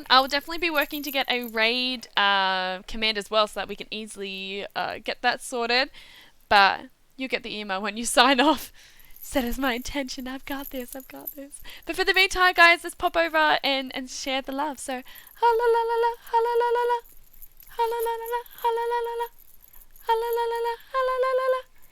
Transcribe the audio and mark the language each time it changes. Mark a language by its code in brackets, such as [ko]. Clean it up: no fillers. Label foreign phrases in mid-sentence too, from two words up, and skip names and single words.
[en] I will definitely be working to get a raid command as well, so that we can easily get that sorted. But you get the email when you sign off. Set as my intention. I've got this. I've got this. But for the meantime, guys, let's pop over and share the love. So, ha la la la la, ha la la la la, ha la la la la, ha la la la la, ha la la la la, ha la la la la.